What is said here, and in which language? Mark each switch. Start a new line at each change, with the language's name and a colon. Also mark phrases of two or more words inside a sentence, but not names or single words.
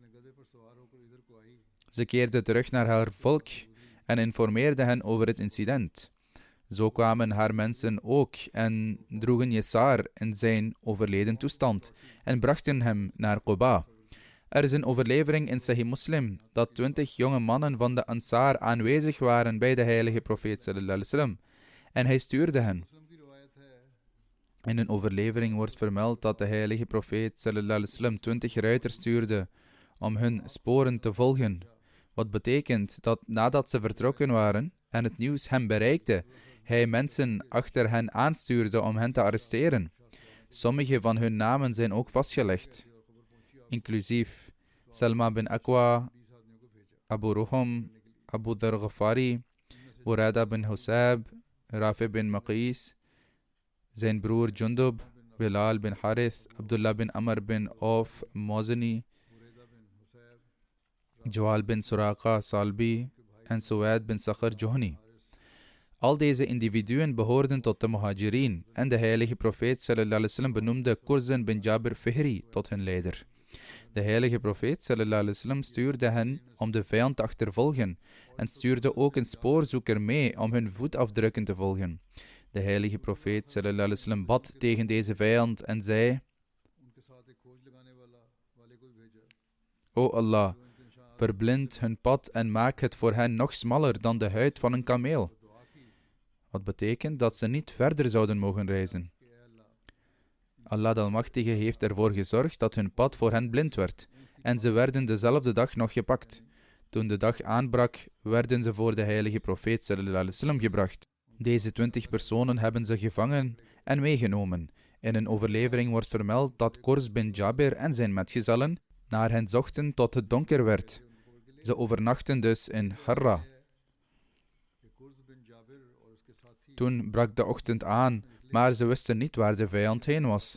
Dutch: Ze keerde terug naar haar volk en informeerde hen over het incident. Zo kwamen haar mensen ook en droegen Yasar in zijn overleden toestand en brachten hem naar Quba. Er is een overlevering in Sahih Muslim dat 20 jonge mannen van de Ansar aanwezig waren bij de heilige profeet
Arabic: صلى الله عليه وسلم
Dutch: en hij stuurde hen. In een overlevering wordt vermeld dat de heilige profeet
Arabic: صلى الله عليه وسلم
Dutch: 20 ruiters stuurde om hun sporen te volgen, wat betekent dat nadat ze vertrokken waren en het nieuws hem bereikte, hij mensen achter hen aanstuurde om hen te arresteren. Sommige van hun namen zijn ook vastgelegd, inclusief Salma bin Aqwa, Abu Ruhum, Abu Dhar Ghafari, Burada bin Husab, Rafi bin Maqis, zijn broer Jundub, Bilal bin Harith, Abdullah bin Amr bin Auf Mozani, Joal bin Suraqa Salbi en Suwaid bin Sakhar Johni. Al deze individuen behoorden tot de Muhajirin en de heilige profeet
Arabic: صلى الله عليه وسلم
Dutch: benoemde Kurzan bin Jabir Fihri tot hun leider. De heilige profeet
Arabic: صلى الله عليه وسلم
Dutch: stuurde hen om de vijand te achtervolgen en stuurde ook een spoorzoeker mee om hun voetafdrukken te volgen. De heilige profeet
Arabic: صلى الله عليه وسلم
Dutch: bad tegen deze vijand en zei: O Allah, verblind hun pad en maak het voor hen nog smaller dan de huid van een kameel. Wat betekent dat ze niet verder zouden mogen reizen. Allah de Almachtige heeft ervoor gezorgd dat hun pad voor hen blind werd en ze werden dezelfde dag nog gepakt. Toen de dag aanbrak, werden ze voor de heilige profeet
Arabic: صلى الله عليه وسلم
Dutch: gebracht. Deze 20 personen hebben ze gevangen en meegenomen. In een overlevering wordt vermeld dat Qurs bin Jabir en zijn metgezellen naar hen zochten tot het donker werd. Ze overnachten dus in Harra. Toen brak de ochtend aan, maar ze wisten niet waar de vijand heen was.